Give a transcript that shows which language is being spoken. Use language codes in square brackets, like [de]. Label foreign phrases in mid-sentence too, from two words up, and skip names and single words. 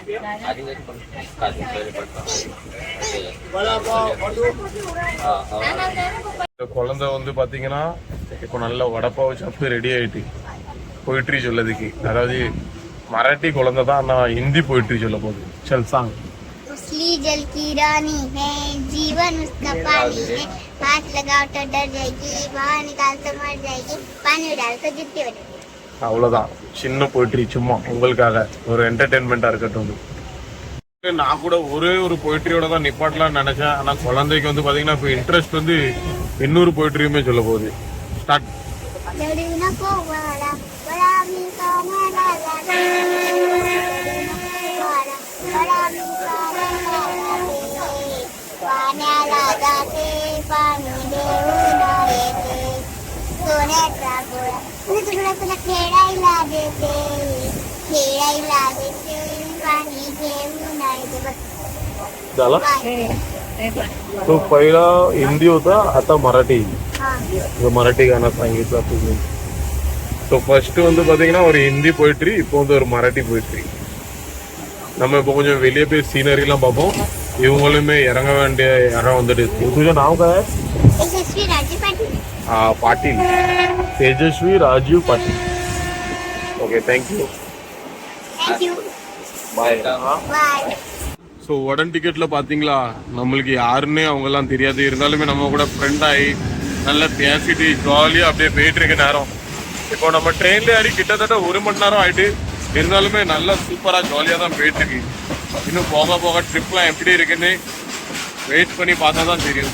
[ta] இந்த குழந்தை வந்து பாத்தீங்கன்னா இப்போ நல்ல வடப்பாவை சாப்பிட்டு ரெடி ஆயிட்டு போயிட்ரி சொல்லதுக்கு, அதாவது மராட்டி குழந்தை தான் நான் ஹிந்தி போயிட்ரி சொல்ல போகுது. [hi] சல் சாங். उछली जल की रानी है, जीवन उसका पानी है, हाथ लगाओ तो डर जाएगी, बाहर निकाल तो मर जाएगी, पानी में डाल तो जुत्ती बनेगी. [ta] அவ்வளோதான், சின்ன போயிட்ரி சும்மா உங்களுக்காக ஒரு என்டர்டெயின்மெண்ட்டாக இருக்கட்டும். நான் கூட ஒரே ஒரு போயிட்ரியோட தான் நிப்பாட்டலாம்னு நினைச்சேன். ஆனால் குழந்தைக்கு வந்து பார்த்தீங்கன்னா இப்போ இன்ட்ரெஸ்ட் வந்து இன்னொரு போயிட்ரியுமே சொல்ல போகுது. ஸ்டார்ட். [mr] पाण्याला जाते पाणी देऊन येते, सोन्याचा गोळा तुला तुला खेळायला देते, खेळायला देते, पाणी घेऊन येते. झाला. तो पहिला हिंदी होता, आता मराठी. मराठी गाणं सांगितलं तुम्ही. [en] so first [ta] வந்து பார்த்தீங்கன்னா ஒரு ஹிந்தி போயிட்ரி, இப்போ வந்து ஒரு மராட்டி போயிட்ரி. நம்ம இப்போ கொஞ்சம் வெளியே போய் சீனரிலாம் பார்ப்போம். இவங்களுமே இறங்க வேண்டிய இடம் வந்துட்டு. [mr] तुझं नाव काय? तेजस्वी राजीव पाटील. पाटील, तेजस्वी राजीव पाटील. [en] OK, thank you. [ta] பாய். ஸோ உடன் டிக்கெட்டில் பார்த்தீங்களா, நம்மளுக்கு யாருன்னே அவங்கெல்லாம் தெரியாது. இருந்தாலுமே நம்ம கூட ஃப்ரெண்ட் ஆகி நல்லா பேசிட்டு ஜாலியாக அப்படியே போயிட்டு இருக்க நேரம். இப்போ நம்ம ட்ரெயின்ல ஏறி கிட்டத்தட்ட 1 மணி நேரம் ஆயிட்டு. இருந்தாலுமே நல்லா சூப்பராக ஜாலியாக தான் போயிட்டு இருக்கு. இன்னும் போக போக ட்ரிப்லாம் எப்படி இருக்குன்னு வெயிட் பண்ணி பார்த்தா தான் தெரியும்.